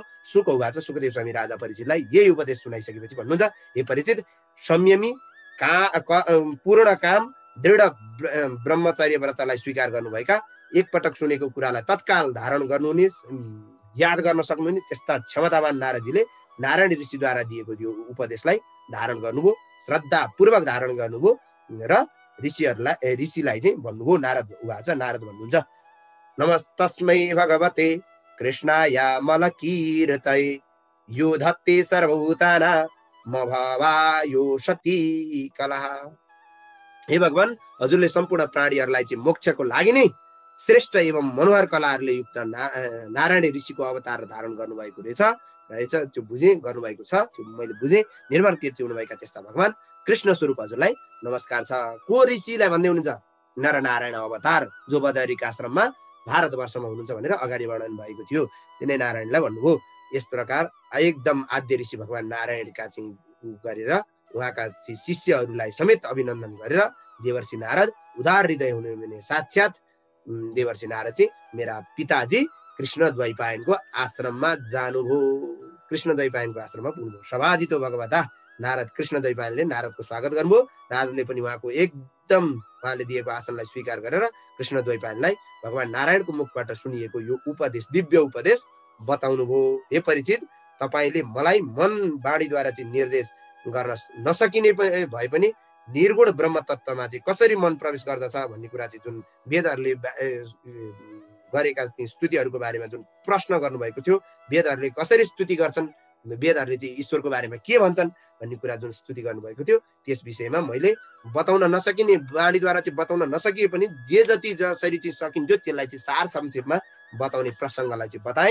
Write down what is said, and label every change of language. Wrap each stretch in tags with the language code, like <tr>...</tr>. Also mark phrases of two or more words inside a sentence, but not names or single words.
<sa>सुक उवाच,</sa> <ne>सुखदेव स्वामी राजा परीक्षितलाई यही उपदेश सुनाइसकेपछि भन्नुहुन्छ, हे परीक्षित, संयमी पूर्ण काम दृढ ब्रह्मचर्य व्रतलाई स्वीकार गर्नुभएका, एकपटक सुनेको कुरालाई तत्काल धारण गर्नुहुने, याद गर्न सक्नुहुने त्यस्ता क्षमतावान नारदजीले नारायण ऋषिद्वारा दिएको यो उपदेशलाई धारण गर्नुभयो, श्रद्धापूर्वक धारण गर्नुभयो र ऋषिलाई चाहिँ भन्नुभयो।</ne> <sa>नारद उवाच, नारद भन्नुहुन्छ, नमस्तस्मै भगवते कृष्णाय मलकीर्तये यो धत्ते सर्वभूतानां मभवायो सती कलह।</sa> <ne>हे भगवान, हजुरले सम्पूर्ण प्राणीहरूलाई चाहिँ मोक्षको लागि नै श्रेष्ठ एवं मनोहर कलाहरूले युक्त नारायण ऋषिको अवतार धारण गर्नुभएको रहेछ, त्यो बुझेँ, गर्नुभएको छ, त्यो मैले बुझेँ। निर्मल कीर्ति हुनुभएका त्यस्ता भगवान कृष्ण स्वरूप हजुरलाई नमस्कार छ। को ऋषिलाई भन्दै हुनुहुन्छ? नरनारायण अवतार, जो बदरिका आश्रममा भारतवर्षमा हुनुहुन्छ भनेर अगाडि वर्णन भएको थियो, तिनै नारायणलाई भन्नुभयो। यस प्रकार एकदम आद्य ऋषि भगवान नारायणका चाहिँ गरेर उहाँका शिष्यहरूलाई समेत अभिनन्दन गरेर देवर्षि नारद उदार हृदय हुनुहुने साक्षात देवर्षि नारद चाहिँ मेरा पिताजी कृष्ण द्वैपायनको आश्रममा जानुभयो, कृष्ण द्वैपायनको आश्रममा पुग्नुभयो।</ne> <sa>सभाजितो भगवता,</sa> <ne>नारद कृष्ण द्वैपायनले नारदको स्वागत गर्नुभयो। नारदले पनि उहाँको एकदम उहाँले दिएको आसनलाई स्वीकार गरेर कृष्ण द्वैपायनलाई भगवान नारायणको मुखबाट सुनिएको यो उपदेश, दिव्य उपदेश बताउनु भयो। हे परीक्षित, तपाईले मलाई मन वाणीद्वारा चाहिँ निर्देश गर्न नसकिने भए पनि निर्गुण ब्रह्म तत्त्वमा चाहिँ कसरी मन प्रवेश गर्दछ भन्ने कुरा चाहिँ जुन वेदहरूले गरेका स्तुतिहरूको बारेमा जुन प्रश्न गर्नुभएको थियो, वेदहरूले कसरी स्तुति गर्छन्, वेदहरूले चाहिँ ईश्वरको बारेमा के भन्छन् भन्ने कुरा जुन स्तुति गर्नुभएको थियो, त्यस विषयमा मैले बताउन नसकिने, वाणीद्वारा चाहिँ बताउन नसकिए पनि जे जति जसरी चाहिँ सकिन्थ्यो त्यसलाई चाहिँ सार संक्षेपमा बताउने प्रसङ्गलाई चाहिँ बताए।</ne>